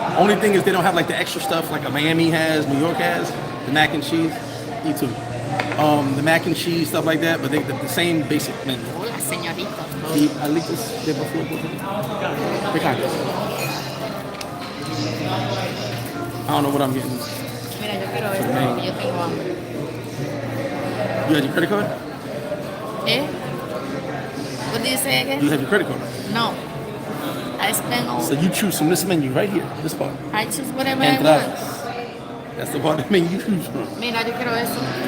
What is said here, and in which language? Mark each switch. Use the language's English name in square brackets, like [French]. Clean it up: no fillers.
[English] Only thing is they don't have like the extra stuff like a Miami has, New York has, the mac and cheese. Me too. The mac and cheese, stuff like that, but they the same basic menu. [Spanish] Hola, señorita. Y alitas de buffalo. ¿Qué kind? [English] I don't know what I'm getting. [Spanish] Mira, yo quiero esto porque yo tengo hambre. [English] You have your credit card? Eh? What did you say again? You have your credit card. No. I spend all. So you choose from this menu right here, this part. I choose whatever I want. [Spanish] Entradas. [English] That's the part of the menu you choose from. [Spanish] Mira, yo quiero eso.